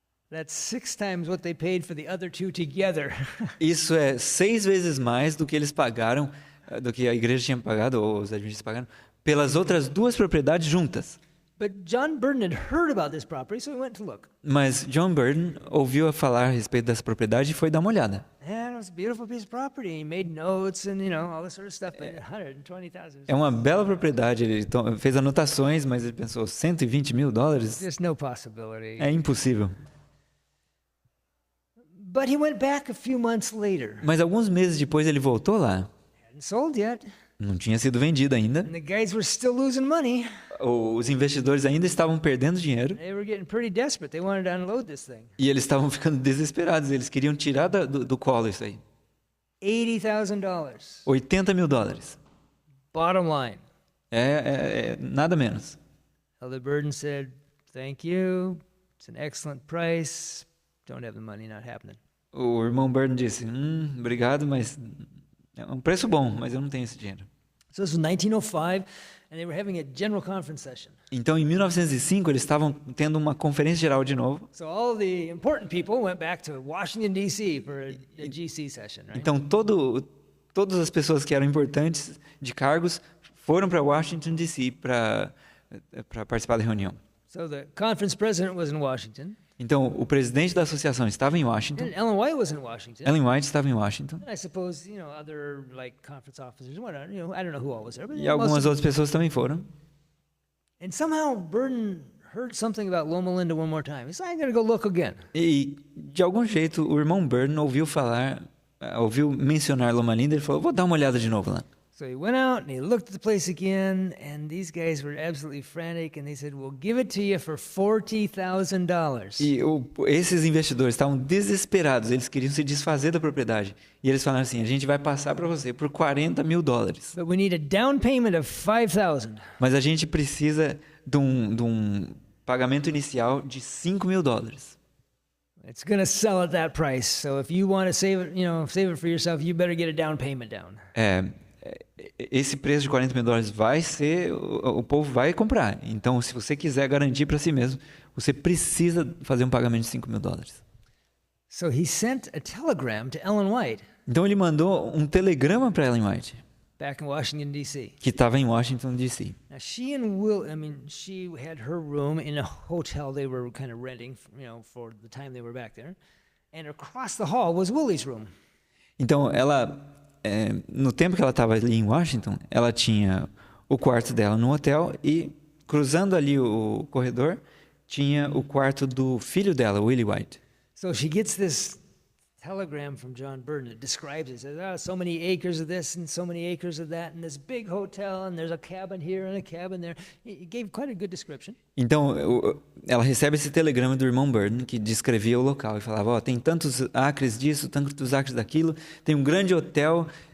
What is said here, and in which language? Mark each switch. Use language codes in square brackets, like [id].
[en] That's 6 times what they paid for the other two together. [pt] Isso é 6 vezes mais do que eles pagaram, do que a igreja tinha pagado, ou os adventistas pagaram, pelas outras 2 propriedades juntas. [en] But John Burden had heard about this property, so he went to look. [pt] Mas John Burden ouviu falar a respeito dessa propriedade e foi dar uma olhada. [en] And it was a beautiful piece of property. He made notes and, all this sort of stuff, but $120,000. [pt] É uma bela propriedade, ele fez anotações, mas ele pensou, $120 mil? [en] There's no possibility. [pt] É impossível. [en] But he went back a few months later. [pt] Mas alguns meses depois ele voltou lá. [en] Hadn't sold yet. [pt] Não tinha sido vendido ainda. [en] And the guys were still losing money. [pt] Os investidores ainda estavam perdendo dinheiro. [en] They were getting pretty desperate. They wanted to unload this thing. [pt] E eles estavam ficando desesperados. Eles queriam tirar do colo isso aí. [en] $80,000. [pt] $80 mil. [en] Bottom line. [pt] Nada menos. [en] Elder Burden said, thank you. It's an excellent price. Don't have the money, not happening. [pt] O irmão Burden disse, obrigado, mas é um preço bom, mas eu não tenho esse dinheiro. [en] So this was 1905, and they were having a general conference session. [pt] Então, em 1905, eles estavam tendo uma conferência geral de novo. [en] So all the important people went back to Washington, D.C. for a GC session, right? [pt] Então, todas as pessoas que eram importantes de cargos foram para Washington, D.C. para participar da reunião. [en] So the conference president was in Washington. [pt] Então, o presidente da associação estava em Washington. [en] And Ellen White was in Washington. [pt] Ellen White estava em Washington. [en] And I suppose, other conference officers, whatever, I don't know who all was there. But [pt] E algumas outras pessoas também foram. [en] And somehow Burden heard something about Loma Linda one more time. He said, I'm going to go look again. [pt] E, de algum jeito, o irmão Burden ouviu mencionar Loma Linda e ele falou, vou dar uma olhada de novo lá. [en] So he went out and he looked at the place again, and these guys were absolutely frantic, and they said, we'll give it to you for $40,000. [pt] E esses investidores estavam desesperados, eles queriam se desfazer da propriedade. E eles falaram assim, a gente vai passar para você por $40 mil. [en] But we need a down payment of $5,000. [pt] Mas a gente precisa de um pagamento inicial de $5 mil. [en] It's going to sell at that price. So if you want to save it for yourself, you better get a down payment down. [pt] esse preço de $40 mil vai ser, o povo vai comprar. Então, se você quiser garantir para si mesmo, você precisa fazer um pagamento de $5 mil. [en] So he sent a telegram to Ellen White [pt] Então ele mandou um telegrama para Ellen White, [en] back in Washington, D.C. [pt] que estava em Washington, D.C. [en] Now she had her room in a hotel they were kind of renting, for the time they were back there. And across the hall was Willie's room. [pt] Então ela, no tempo que ela estava ali em Washington, ela tinha o quarto dela no hotel e cruzando ali o corredor tinha o quarto do filho dela, Willie White. [en] So she gets this telegram from John Burden that describes it. It says, so many acres of this and so many acres of that, and this big hotel, and there's a cabin here and a cabin there. He gave quite a good description. [pt] Então, ela recebe esse telegrama do irmão Burden, que descrevia o local, e falava, tem tantos acres disso, tantos acres daquilo, tem um grande hotel.